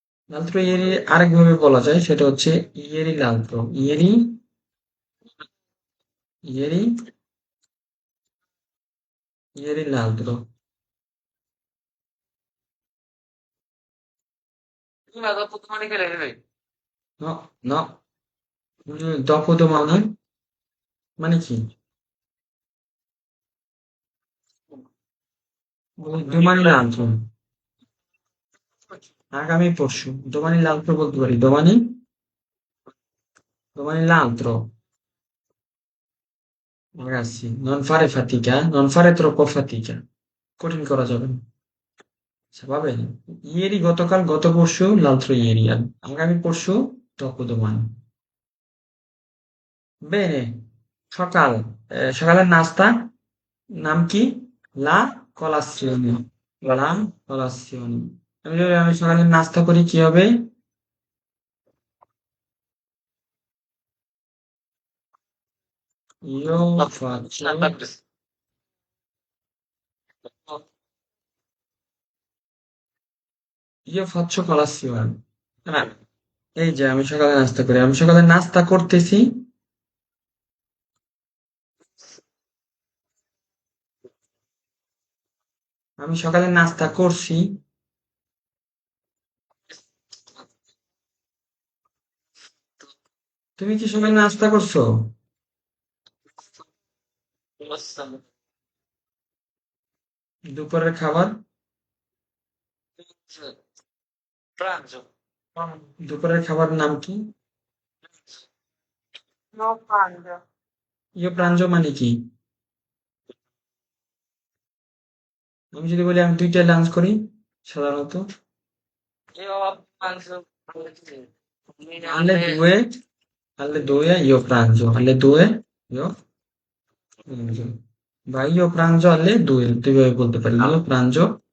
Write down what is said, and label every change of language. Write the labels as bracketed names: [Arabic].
[Italian] l'altro ieri [Bangla] আরেকভাবে বলা যায়, সেটা হচ্ছে [Italian] ieri l'altro, ieri, ieri, ieri l'altro। Prima dopo domani che le No, no, dopodomani [Bangla] মানে কি? [Italian] domani l'altro, [Bangla] আগামী পরশু। [Italian] domani l'altro বলতে পারি, domani, domani l'altro। Ragazzi, non fare fatica, non fare troppo fatica, [Bangla] কঠিন করা যাবে না। আচ্ছা, পাবেন। ইয়েরি গতকাল, গত পরশু, l'altro ieri, আর আগামী পরশু dopodomani। বেনে, সকাল, সকালের নাস্তা নাম কি? [Italian] লা colazione, লা colazione। [Bangla] আমি যদি আমি সকালে নাস্তা করি কি হবে? [Italian] Io faccio, io faccio colazione। [Bangla] হ্যাঁ, এই যে আমি সকালে নাস্তা করি, আমি সকালে নাস্তা করতেছি, আমি সকালে নাস্তা করছি। তুমি কি সকালে নাস্তা করছো? দুপুরের খাবার? [Italian] pranzo. [Bangla] দুপুরের খাবার নাম কি? [Italian] No pranzo. [Bangla] ইয়ো প্রাঞ্জ মানে কি? আমি যদি বলি আমি দুইটায় লাঞ্চ করি সাধারণত, [Italian] Io pranzo alle alle 2, alle 2 io pranzo, alle 2 io pranzo, বা io pranzo alle 2, [Bangla] দুইভাবে বলতে পারি, [Italian] io pranzo।